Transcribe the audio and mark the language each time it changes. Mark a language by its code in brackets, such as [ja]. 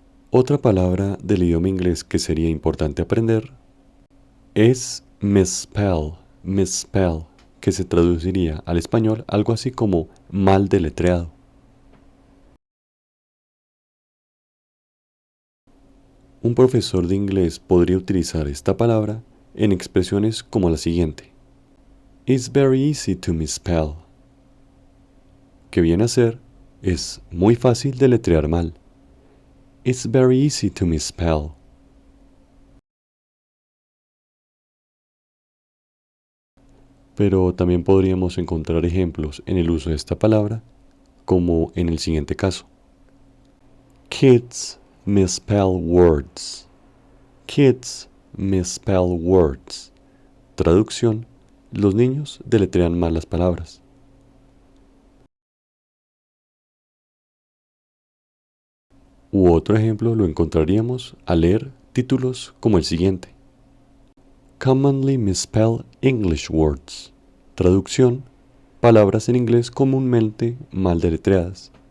[es] Otra palabra del idioma inglés que sería importante aprender es misspell, que se traduciría al español algo así como mal deletreado. Un profesor de inglés podría utilizar esta palabra en expresiones como la siguiente. [en] It's very easy to misspell. [es] Que viene a ser, es muy fácil deletrear mal. [en] It's very easy to misspell. [es] Pero también podríamos encontrar ejemplos en el uso de esta palabra, como en el siguiente caso. [en] Kids misspell words. Kids misspell words. [es] Traducción, los niños deletrean mal las palabras. U otro ejemplo lo encontraríamos al leer títulos como el siguiente. [en] Commonly misspell English words. [es] Traducción, palabras en inglés comúnmente mal deletreadas.